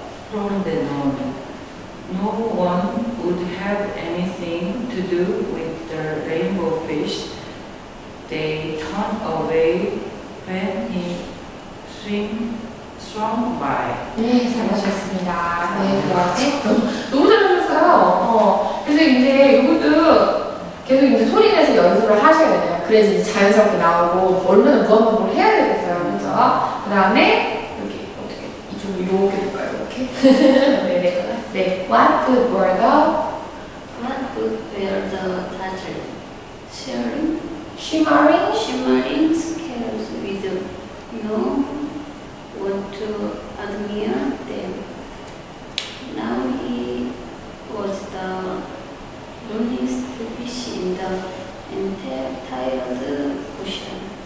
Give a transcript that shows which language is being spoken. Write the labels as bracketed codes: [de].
[en] From then on, no one would have anything to do with the rainbow fish. They turned away when he swam by. [ko] 네, 잘하셨습니다. 네, 너무 잘하셨어요. 그래서 이제 이것도 계속 이제 소리 내서 연습을 하셔야 돼요. 그래야지 이제 자연스럽게 나오고 얼마나 무한반복을 해야 되겠어요. 그렇죠? 그 다음에 여기 어떻게 이쪽으로 이렇게 볼까요? 이렇게. 네. [en] What good were the title? Shimmering scales with no one to admire them. Now he was the loneliest fish in the entire ocean.